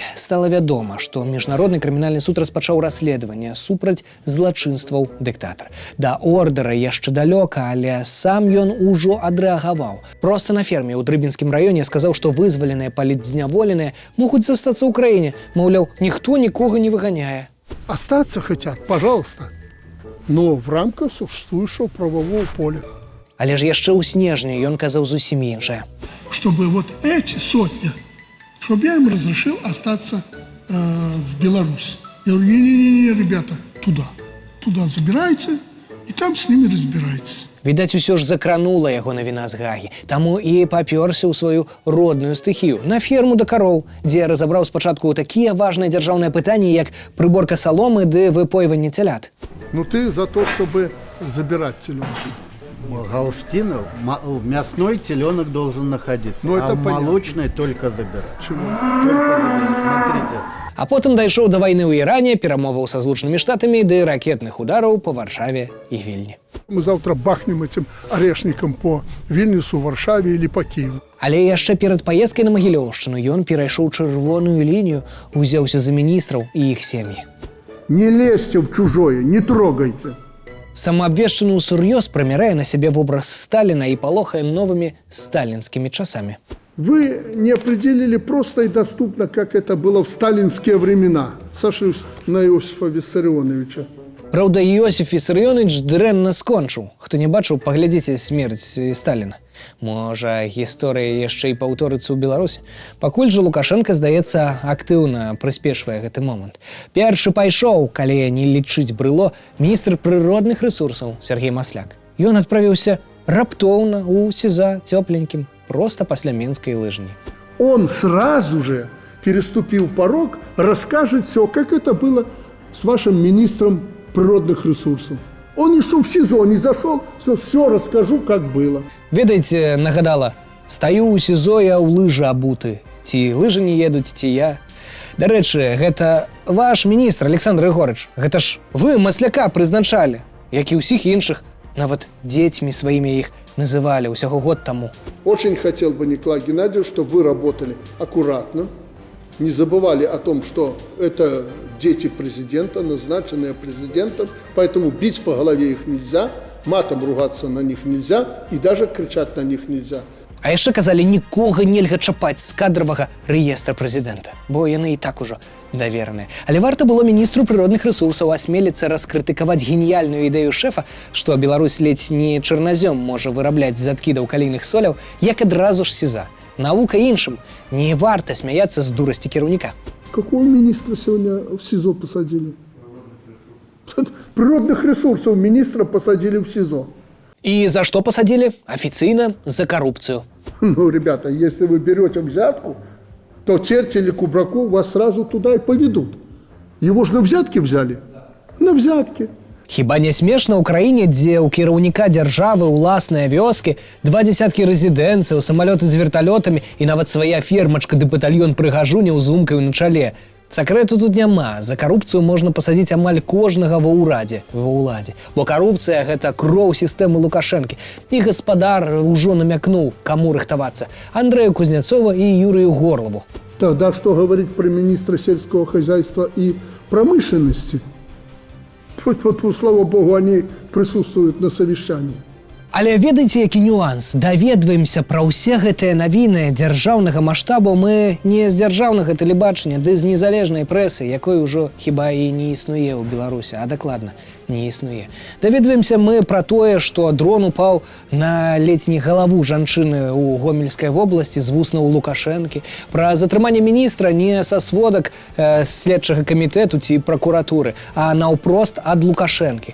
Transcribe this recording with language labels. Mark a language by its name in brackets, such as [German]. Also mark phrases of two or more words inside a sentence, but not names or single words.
[Belarusian] Стала вядома, што міжнародны крымінальны суд распачаў расследаванне супраць злачынстваў дыктатара. Да ордэра яшчэ далёка, але сам ён ужо адрэагаваў. Проста на ферме ў Дрыбінскім раёне сказаў, што вызваленыя палітзняволеныя могуць застацца ў краіне. Маўляў, ніхто нікога не выганяе. [Russian] Остаться хотят, пожалуйста, но в рамках существующего правового поля. [Belarusian] Але ж яшчэ ў снежні ён казаў зусім іншае. [Russian] Чтобы вот эти сотни, чтобы я им разрешил остаться в Беларусь. Я говорю, не-не-не, ребята, туда забирайте, и там с ними разбирайтесь. [Belarusian] Відаць, усё ж закранула яго навіна з Гагі, таму і папёрся ў сваю родную стыхію, на ферму да кароў, дзе разабраў спачатку такія важныя дзяржаўныя пытанні, як прыборка саломы ды выпойванне цялят. [Russian] Ну ты за то, чтобы забирать теленка. Галштинов, мясной теленок должен находиться, ну, это молочный только забирать. Чему? Только забирать. Смотрите. [Belarusian] А потым дайшоў да вайны ў Іране, перамоваў са Злучанымі Штатамі ды ракетных удараў па Варшаве і Вільні. [Russian] Мы завтра бахнем этим орешником по Вильнюсу, Варшаве или по Киеву. [Belarusian] Але яшчэ перад паездкай на Магілёўшчыну ён перайшоў чырвоную лінію, узяўся за міністраў і іх сем'і. [Russian] Не лезьте в чужое, не трогайте. [Belarusian] Самаабвешчаны ўсур'ёз прымярае на сябе вобраз Сталіна і палохае новымі сталінскімі часамі. [Russian] Вы не определили просто и доступно, как это было в сталинские времена. Сошлюсь на Иосифа Виссарионовича. [Belarusian] Праўда, Іосиф Віссарыёныч дрэнна скончыў. Хто не бачыў, паглядзіце смерць Сталіна. Можа, гісторыя яшчэ і паўторыцца ў Беларусі. Пакуль жа Лукашенко, здаецца, актыўна прыспешвае гэты момант. Першы пайшоў, калі не лічыць брыло, міністр прыродных рэсурсаў Сергей Масляк. Ён адправіўся раптоўна ў СІЗА цёпленькім, проста пасля Менскай лыжні. [Russian] Он сразу же, переступив порог, расскажет все, как это было с вашим министром природных ресурсов. Он еще в СИЗО не зашел, что все расскажу, как было. [Belarusian] Ведаеце, нагадала, стаю ў СІЗО, я ў лыжы абуты. Ці лыжы не едуць, ці я. Дарэчы, гэта ваш міністр, Александр Егорыч. Гэта ж вы Масляка прызначалі, як і ўсіх іншых. Нават дзецьмі сваімі іх называлі ўсяго год таму. [Russian] Очень хотел бы, Николай Геннадьевич, чтобы вы работали аккуратно, не забывали о том, что это дети президента, назначенные президентом, поэтому бить по голове их нельзя, матом ругаться на них нельзя и даже кричать на них нельзя. [Belarusian] А яшчэ казалі, нікога нельга чапаць з кадравага рэестра прэзідэнта, бо яны і так ужо давераныя. Але варта было міністру прыродных рэсурсаў асмеліцца раскрытыкаваць геніяльную ідэю шэфа, што Беларусь ледзь не чарназём можа вырабляць з адкідаў калійных соляў, як адразу ж СІЗА. Навука іншым. Не варта смяяцца з дурасці кіраўніка. [Russian] Какого министра сегодня в СИЗО посадили? Природных ресурсов министра посадили в СИЗО. И за что посадили? Официально за коррупцию. Ну, ребята, если вы берете взятку, то черти или Кубраку вас сразу туда и поведут. Его же на взятки взяли. На взятки. [Belarusian] Хіба не смешна ў краіне, дзе ў кіраўніка дзяржавы ўласныя вёскі, 20 рэзідэнцыяў, самалёты з верталётамі і нават свая фермачка ды батальён прыгажуняў з умкаю на чале. Сакрэту тут няма. За карупцыю можна пасадзіць амаль кожнага ва ўладзе. Бо карупцыя – гэта кроў сістэмы Лукашэнкі. І гаспадар ужо намякнуў, каму рыхтавацца – Андрэю Кузнецова і Юрію Горлову. [Russian] Тогда что говорить про министра сельского хозяйства и промышленности? Вот, слава богу, они присутствуют на совещании. [Belarusian] Але ведаеце, які нюанс? Даведваемся пра ўсе гэтыя навіны дзяржаўнага маштабу мы не з дзяржаўнага тэлебачання, ды з незалежнай прэсы, якой ужо хіба і не існуе ў Беларусі, а дакладна не існуе. Даведваемся мы пра тое, што дрон упаў на ледзь не галаву жанчыны ў Гомельскай вобласці з вуснаў Лукашэнкі, пра затрыманне міністра не са сводак следчага камітэту ці пракуратуры, а наўпрост ад Лукашэнкі.